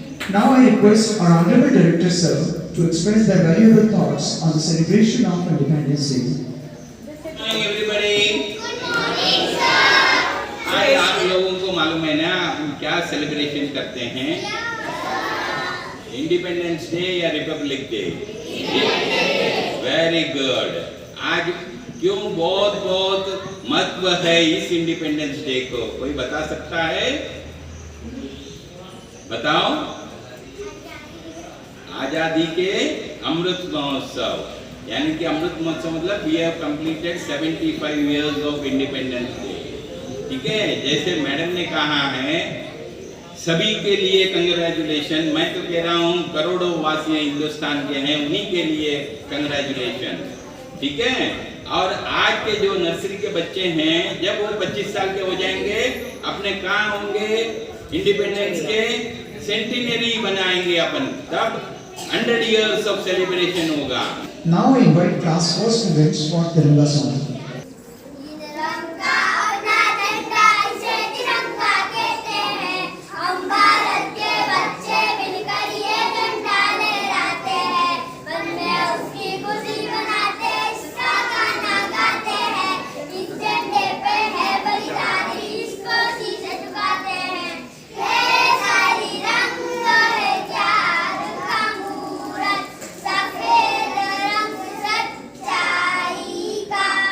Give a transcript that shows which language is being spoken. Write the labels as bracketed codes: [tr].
[en] Now I request our Honorable Director Sir to express their valuable thoughts on the celebration of Independence Day. Good morning everybody. [hi] आज आप लोगों को मालूम है ना हम क्या सेलिब्रेशन करते हैं? [en] Independence day या republic day? Very good. [hi] आज क्यों बहुत बहुत महत्व है इस इंडिपेंडेंस डे को, कोई बता सकता है? बताओ। आजादी के अमृत महोत्सव, यानी कि अमृत महोत्सव मतलब [en] We have completed 75 years of independence day. [hi] ठीक है, जैसे मैडम ने कहा है सभी के लिए कंग्रेचुलेशन। मैं तो कह रहा हूँ करोड़ों वासी हिंदुस्तान के हैं, उन्हीं के लिए कंग्रेचुलेशन। ठीक है, और आज के जो नर्सरी के बच्चे हैं जब वो 25 साल के हो जाएंगे अपने कहाँ होंगे? इंडिपेंडेंस के सेंटिनरी बनाएंगे अपन, तब [en] 100 years of celebration [hi] होगा। [en] Now I invite class 4 students for Tiranga song. [hi] तिरंगा अपना झंडा इसे तिरंगा कहते हैं, हम भारत के बच्चे मिलकर ये झंडा लहराते हैं, मन में उसकी खुशी मनाते इसका गाना गाते हैं, इस झंडे पे है बलिदान इसको शीश झुकाते हैं, है सारी रंग है चार का मूरत, सफेद रंग सच्चाई का,